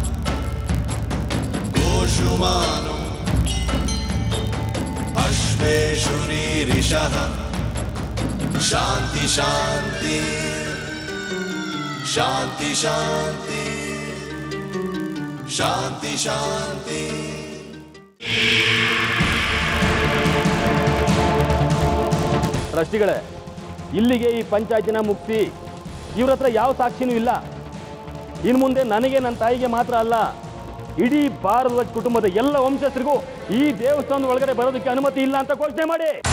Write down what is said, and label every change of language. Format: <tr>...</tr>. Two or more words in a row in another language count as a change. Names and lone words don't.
<sa>गोषुमानो अश्वेषुरीरिषः शान्ति शान्ति शान्ति शान्ति शान्ति शान्ति।</sa> <kn>ಟ್ರಸ್ಟಿಗಳೇ, ಇಲ್ಲಿಗೆ ಈ ಪಂಚಾಯತಿನ ಮುಗಿಸಿ. ಇವ್ರ ಹತ್ರ ಯಾವ ಸಾಕ್ಷಿನೂ ಇಲ್ಲ. ಇನ್ನು ಮುಂದೆ ನನಗೆ, ನನ್ನ ತಾಯಿಗೆ ಮಾತ್ರ ಅಲ್ಲ, ಇಡೀ ಭಾರತದ ಕುಟುಂಬದ ಎಲ್ಲ ವಂಶಸ್ಥರಿಗೂ ಈ ದೇವಸ್ಥಾನದ ಒಳಗಡೆ ಬರೋದಕ್ಕೆ ಅನುಮತಿ ಇಲ್ಲ ಅಂತ ಘೋಷಣೆ ಮಾಡಿ.</kn>